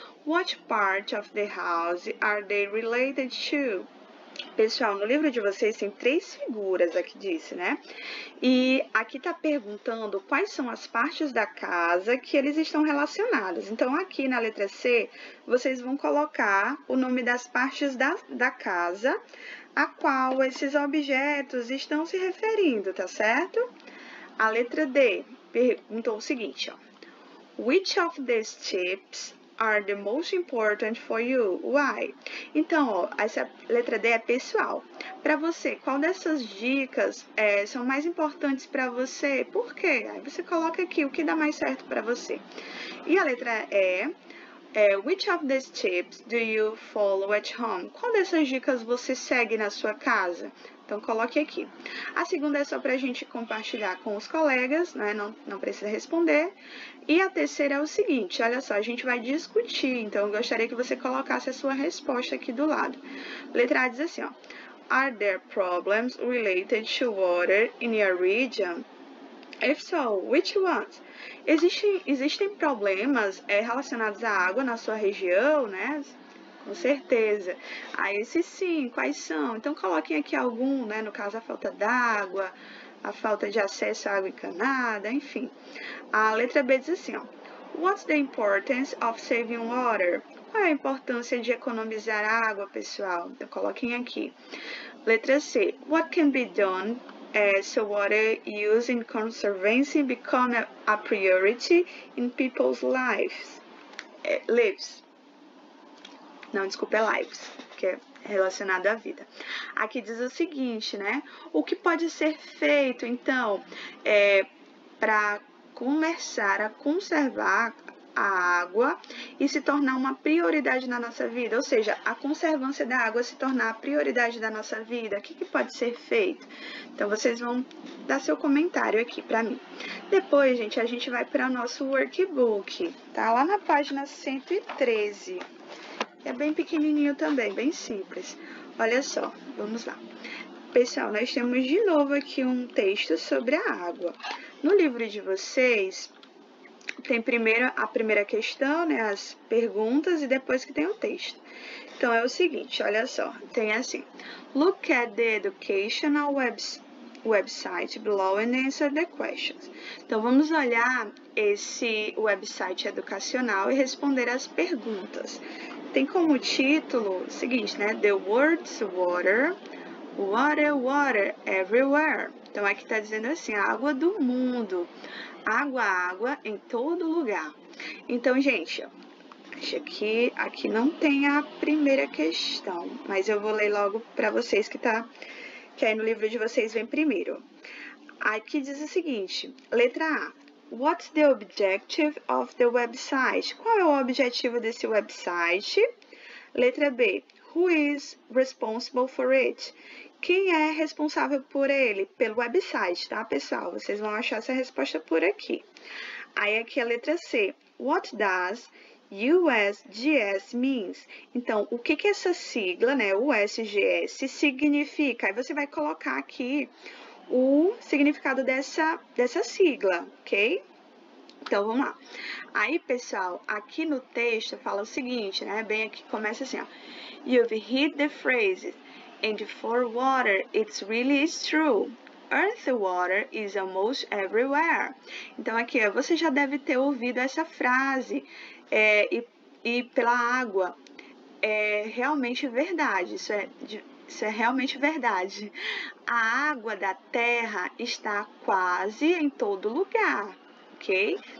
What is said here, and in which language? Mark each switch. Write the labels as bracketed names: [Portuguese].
[English] What part of the house are they related to? [Portuguese] Pessoal, no livro de vocês tem 3 figuras aqui disse, né? E aqui tá perguntando quais são as partes da casa que eles estão relacionados. Então, aqui na letra C, vocês vão colocar o nome das partes da casa a qual esses objetos estão se referindo, tá certo? A letra D perguntou o seguinte, ó. [English] Which of these tips are the most important for you? Why? [Portuguese] Então, ó, essa letra D é pessoal. Para você, qual dessas dicas são mais importantes para você? Por quê? Aí você coloca aqui o que dá mais certo para você. E a letra E [English] which of these tips do you follow at home? [Portuguese] Qual dessas dicas você segue na sua casa? Então, coloque aqui. A segunda é só para a gente compartilhar com os colegas, né? Não precisa responder. E a terceira é o seguinte, olha só, a gente vai discutir, então eu gostaria que você colocasse a sua resposta aqui do lado. Letra A diz assim, ó. [English] Are there problems related to water in your region? If so, which ones? [Portuguese] Existem problemas relacionados à água na sua região, né? Com certeza. Esses sim, quais são? Então, coloquem aqui algum, né? No caso, a falta d'água, a falta de acesso à água encanada, enfim. A letra B diz assim, ó. [English] What's the importance of saving water? [Portuguese] Qual é a importância de economizar água, pessoal? Então, coloquem aqui. Letra C. [English] What can be done so water use and conservation become a priority in people's lives? [Portuguese] Não, desculpa, é lives, que é relacionado à vida. Aqui diz o seguinte, né? O que pode ser feito, então, para começar a conservar a água e se tornar uma prioridade na nossa vida, ou seja, a conservância da água se tornar a prioridade da nossa vida, o que pode ser feito? Então, vocês vão dar seu comentário aqui para mim. Depois, gente, a gente vai para o nosso workbook, tá? Lá na página 113. É bem pequenininho também, bem simples. Olha só, vamos lá. Pessoal, nós temos de novo aqui um texto sobre a água. No livro de vocês, tem a primeira questão, né, as perguntas, e depois que tem o texto. Então, é o seguinte, olha só, tem assim. [English] Look at the educational website below and answer the questions. [Portuguese] Então, vamos olhar esse website educacional e responder as perguntas. Tem como título o seguinte, né? [English] The words water, water, water, everywhere. [Portuguese] Então, aqui está dizendo assim, a água do mundo. Água, água em todo lugar. Então, gente, acho que aqui não tem a primeira questão, mas eu vou ler logo para vocês que aí no livro de vocês vem primeiro. Aqui diz o seguinte, letra A. [English] What's the objective of the website? [Portuguese] Qual é o objetivo desse website? Letra B. [English] Who is responsible for it? [Portuguese] Quem é responsável por ele? Pelo website, tá, pessoal? Vocês vão achar essa resposta por aqui. Aí aqui a letra C. [English] What does USGS means? [Portuguese] Então, o que essa sigla, né, USGS, significa? Aí você vai colocar aqui o significado dessa sigla, ok? Então, vamos lá. Aí, pessoal, aqui no texto fala o seguinte, né? Bem aqui começa assim, ó. [English] You've hit the phrase, and for water, it's really true. Earth water is almost everywhere. [Portuguese] Então, aqui, ó, você já deve ter ouvido essa frase, e pela água. É realmente verdade, isso é realmente verdade. A água da terra está quase em todo lugar, ok?